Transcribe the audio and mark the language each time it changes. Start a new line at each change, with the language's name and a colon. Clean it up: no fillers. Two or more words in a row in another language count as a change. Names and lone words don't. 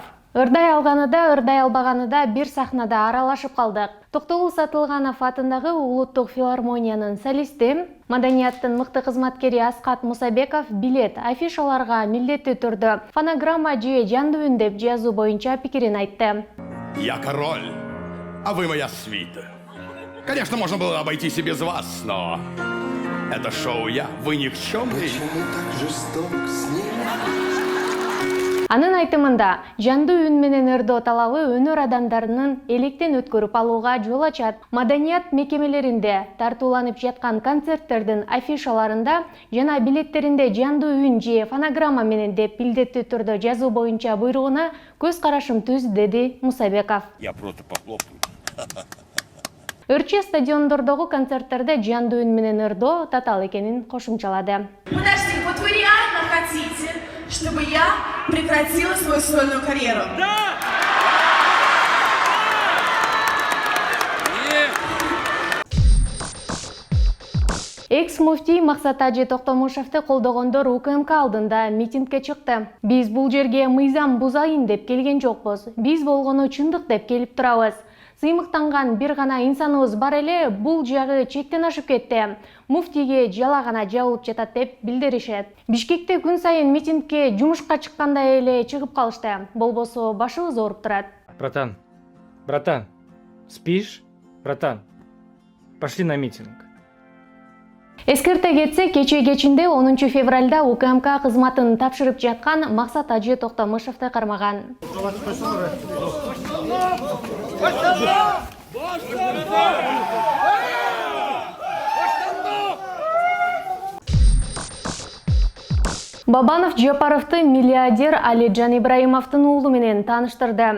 Kyrgyz: Ырдай алганы да, ырдай албаганы да бир сахнада аралашып калдык. Токтогул Сатылганов атындагы Улуттук филармониянын солисти, маданияттын мыкты кызматкери Аскат Мусабеков билет афишаларга милдеттүү түрдө фонограмма же жандуу үн деп жазуу боюнча пикирин айтты.
Russian: Я король, а вы моя свита. Конечно, можно было обойтись и без вас, но это шоу вы никчемный.
Kyrgyz: Анын айтымында, жандуу үн менен ырдоо талабы өнөр адамдарынын электен өткөрүп алууга жол ачат. Маданият мекемелеринде тартууланып жаткан концерттердин афишаларында жана билеттеринде жандуу үн же фонограмма менен деп милдеттүү түрдө жазуу боюнча буйругуна көз карашым түз, деди Мусабеков.
Russian: Я просто похлопаю.
Kyrgyz: Өрчө стадиондордогу концерттерде жандуу үн менен ырдоо татаал экенин кошумчалады.
Russian: Подожди, вот вы реально хотите, чтобы я прекратила свою сольную карьеру? Да!
Kyrgyz: Экс-муфтий Максат Ажи Токтомушевди колдогондор УКМК алдында митингге чыкты. Биз бул жерге мыйзам бузайын деп келген жокпуз. Биз болгону чындык деп келип турабыз. Сыймыктанган бир гана инсаныбыз бар эле, бул жагы чектен ашып кетти. Муфтийге жала гана жабылып жатат деп билдиришет. Бишкекте күн сайын митингге жумушка чыккандай эле чыгып калышты. Болбосо башыбыз ооруп турат.
Russian: Братан, спишь? Братан, пошли на митинг.
Kyrgyz: Эскерте кетсе, кечээ кечинде 10 февралда УКМК кызматын тапшырып жаткан Максат Ажи Токтомушевди кармаган. Бабанов Жапаровду миллиардер Алиджан Ибрагимовдун уулу менен тааныштырды.